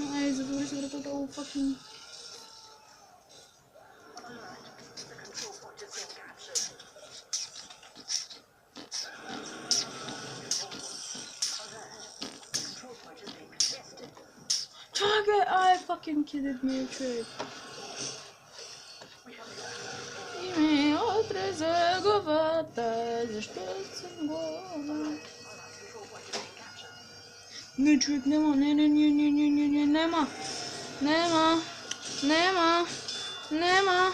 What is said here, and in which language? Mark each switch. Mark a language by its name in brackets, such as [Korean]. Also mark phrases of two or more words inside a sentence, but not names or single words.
[Bulgarian] Затвори се вратата, fucking... Чакай, [English] fucking kidded me, [Bulgarian] човек. И ми отреза главата, защо съм глава? Не, човек, нема, нема.